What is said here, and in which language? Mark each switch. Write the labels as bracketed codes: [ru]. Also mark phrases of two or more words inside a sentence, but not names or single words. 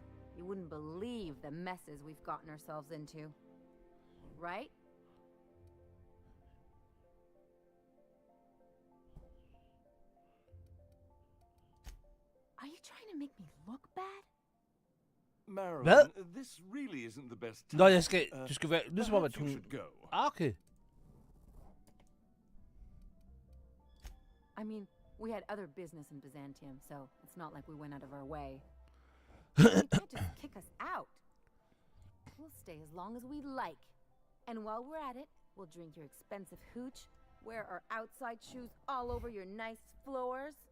[en] You wouldn't believe the messes we've gotten ourselves into. Right? Are you trying to make me look bad? Marilyn, this really isn't the best time. [da] Nå, du skal være lyde som om, at [en] Perhaps you hun... should go. Okay. I mean, we had other business in Byzantium, so it's not like we went out of our way. You can't just kick us out. We'll stay as long as we like. And while we're at it, we'll drink your expensive hooch, wear our outside shoes all over your nice floors.